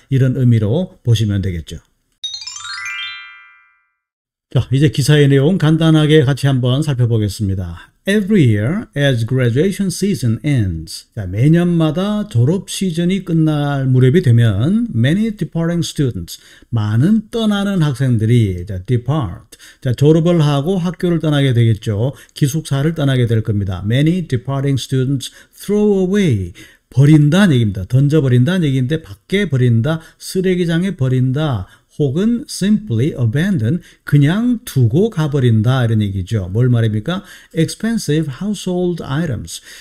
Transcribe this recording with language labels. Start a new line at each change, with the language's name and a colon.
Korean: 이런 의미로 보시면 되겠죠. 자, 이제 기사의 내용 간단하게 같이 한번 살펴보겠습니다.
English: Every year as graduation season ends.
Korean: 자, 매년마다 졸업 시즌이 끝날 무렵이 되면
English: many departing students,
Korean: 많은 떠나는 학생들이 depart. 자, 졸업을 하고 학교를 떠나게 되겠죠. 기숙사를 떠나게 될 겁니다.
English: Many departing students throw away.
Korean: 버린다는 얘기입니다. 던져버린다는 얘기인데 밖에 버린다, 쓰레기장에 버린다. 혹은
English: simply abandon,
Korean: 그냥 두고 가버린다 이런 얘기죠. 뭘 말입니까?
English: expensive household items.